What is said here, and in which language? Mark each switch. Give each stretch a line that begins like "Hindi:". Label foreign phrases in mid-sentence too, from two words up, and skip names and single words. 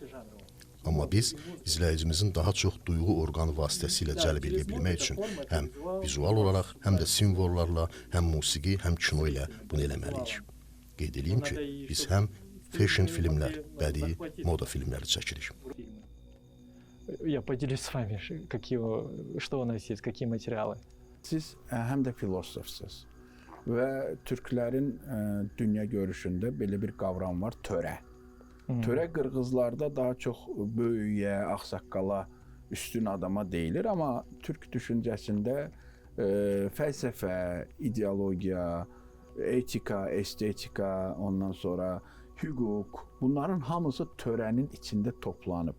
Azerbaijani: Amma biz izləyicimizin daha çox duyğu orqanı vasitəsilə cəlb edə bilmək üçün həm vizual olaraq, həm də simvollarla, həm musiqi, həm kino ilə bunu eləməliyik. Qeyd edeyim ki, biz həm fashion filmlər, bədii moda filmləri çəkirik.
Russian: Я поделюсь с вами, что у нас есть, какие материалы.
Azerbaijani: Siz həm də filosofsuz və türklərin dünya görüşündə belə bir qavram var, törə. Törə qırğızlarda daha çox böyüyə, ağsaqqala, üstün adama deyilir, amma türk düşüncəsində fəlsəfə, ideologiya, etika, estetika, ondan sonra hüquq, bunların hamısı törənin içində toplanıb.